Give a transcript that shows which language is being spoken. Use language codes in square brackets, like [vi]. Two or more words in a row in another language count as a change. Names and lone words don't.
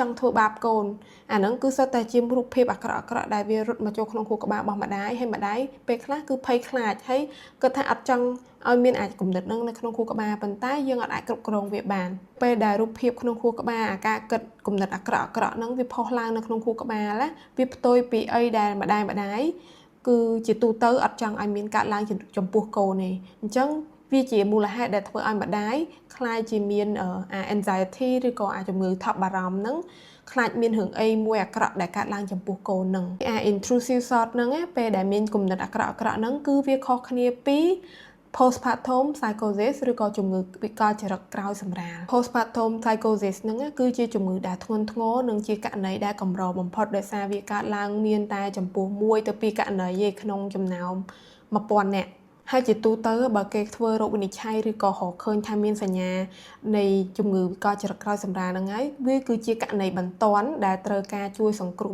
[km] ង់ធ្វើបាបកូនអាហ្នឹងគឺសុទ្ធតែជារូបភាពអាក្រក់ដែលវារត់មកចូលក្នុងខួរក្បាលរបស់ម្ដាយហើយម្ដាយពេលខ្លះគឺភ័យខ្លាចហើយគាត់ថាអត់ចង់ឲ្យមានអាចគំនិតហ្នឹងនៅក្នុងខួរក្បាលប៉ុន្តែយើងអាចគ្រប់គ្រងវាបានពេលដែលរូបភាពក្នុងខួរក្បាលអាការគិតគំនិតអាក្រក់ហ្នឹងវាផុសឡើងនៅក្នុងខួរក្បាលណាវាផ្ទុយពីអីដែលម្ដាយគឺជាទូទៅអត់ចង់ឲ្យមានកើតឡើងចំពោះកូនទេអញ្ចឹង វាជាមូលហេតុដែលធ្វើឲ្យម្ដាយខ្លាចជាមានanxiety ឬក៏ជំងឺថប់បារម្ភហ្នឹងខ្លាចមានរឿងអីមួយអាក្រក់ដែលកើតឡើងចំពោះកូនហ្នឹង [en] intrusive thought [km] ហ្នឹងពេលដែលមានគំនិតអាក្រក់ហ្នឹងគឺវាខុសគ្នាពី [en] postpartum psychosis [km] ឬក៏ជំងឺវិកលចរិតក្រោយ សម្រាល [en] postpartum psychosis [km] ហ្នឹងគឺជាជំងឺដែលធ្ងន់ធ្ងរនិងជាករណីដែលកម្របំផុតដោយសារវាកើតឡើងមានតែចំពោះ1ទៅ2ករណីឯក្នុងចំណោម 1000 នាក់ហើយជាទូទៅបើគេ ធ្វើរោគវិនិច្ឆ័យឬក៏រកឃើញថាមានសញ្ញានៃជំងឺវិកលចរិតក្រោយសម្រាលហ្នឹងហើយវាគឺជាករណីបន្ទាន់ដែលត្រូវការជួយសង្គ្រោះ